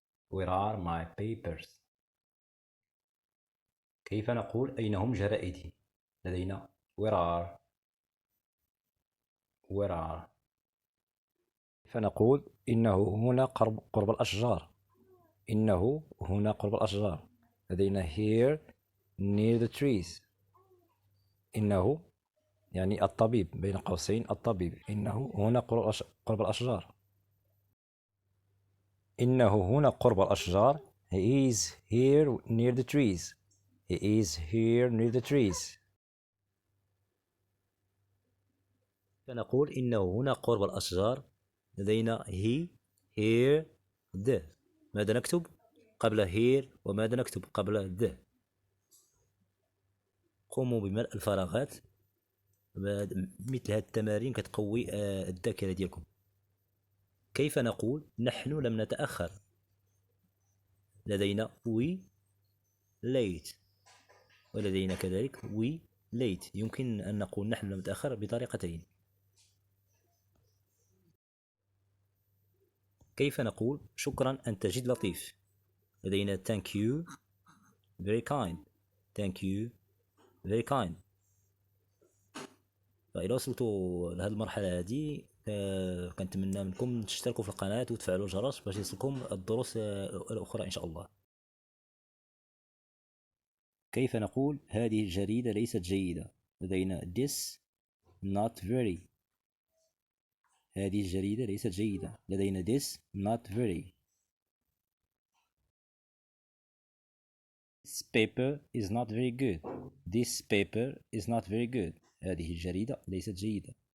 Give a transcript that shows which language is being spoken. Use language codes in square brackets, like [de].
[en] where are my papers. [ar] كيف نقول أين هم جرائدي؟ لدينا [en] where are. where are. [ar] فنقول إنه هنا قرب الأشجار. إنه هنا قرب الأشجار. لدينا [en] here near the trees. [ar] إنه يعني الطبيب بين قوسين الطبيب. إنه هنا قرب الأشجار. إنه هنا قرب الأشجار. [en] He is here near the trees. He is here near the trees. [ar] فنقول إنه هنا قرب الأشجار. لدينا [en] he here the. [ar] ماذا نكتب قبل here وماذا نكتب قبل the؟ قوموا بملء الفراغات. مثل هذه التمارين كتقوي الذاكرة ديالكم. كيف نقول نحن لم نتأخر؟ لدينا [en] we late [ar] ولدينا كذلك we late. يمكن أن نقول نحن لم نتأخر بطريقتين. كيف نقول شكرا أنت جد لطيف؟ لدينا [en] thank you very kind. thank you very kind. [ar] فإذا وصلتوا لهذه المرحلة هذه كنتمنى منكم تشتركوا في القناة وتفعلوا الجرس باش يصلكم الدروس الأخرى إن شاء الله. كيف نقول هذه الجريدة ليست جيدة؟ لدينا [en] this not very. [ar] هذه الجريدة ليست جيدة. لدينا [en] this not very. This paper is not very good. This paper is not very good. [ar] هذه الجريدة ليست جيدة.